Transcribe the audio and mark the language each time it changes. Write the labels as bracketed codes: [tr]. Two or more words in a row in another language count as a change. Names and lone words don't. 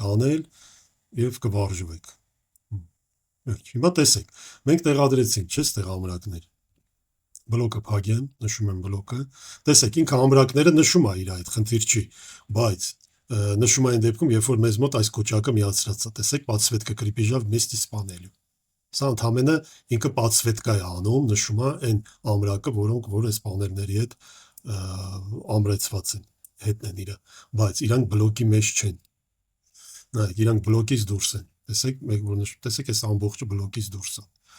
[hy] անել և կվարժվեք, հիմա տեսեք, մենք տեղադրեցինք, չէ ստեղ ամրակներ, բլոկը փագեմ, նշում եմ բլոկը, տեսեք, ինքը ամրակները նշում է իր այդ, խնդիր չի, բայց նշում այն դեպքում, երբ որ մեզ մոտ այս կոճակը միացրած է, տեսեք, [ru] подсветка крепежа вместе с панелью, [hy] սա ընդհանրապես ինքը подсветка է անում, նշում է այն ամրակը, որոնք որ այս պանելների հետ ամրեցված են, հետն են իրը, բայց իրանք բլոկի մեջ չեն, նայեք, իրանք բլոկից դուրս են, տեսեք, այս ամբողջը բլոկից դուրս է,